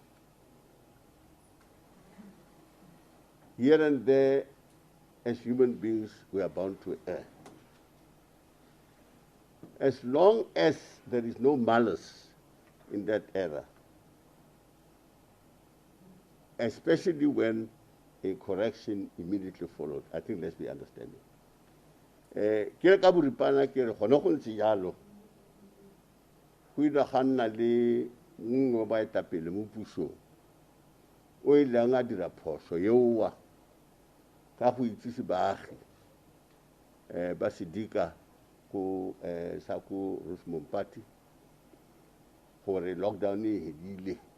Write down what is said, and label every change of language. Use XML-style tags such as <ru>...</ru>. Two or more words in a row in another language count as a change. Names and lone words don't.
<en>Here and there, as human beings, we are bound to err. As long as there is no malice in that error, especially when a correction immediately followed. I think let's be understanding.</en> <tn>Ke re ka boripana ke re gone go ntse jalo go ile ga nna le nngwe ba etapele mo pusong o ileng a dira phoso yeowa ka go itsise baagi ba sedika ko sa ko Rosemont Party gore lockdown e hedile</tn>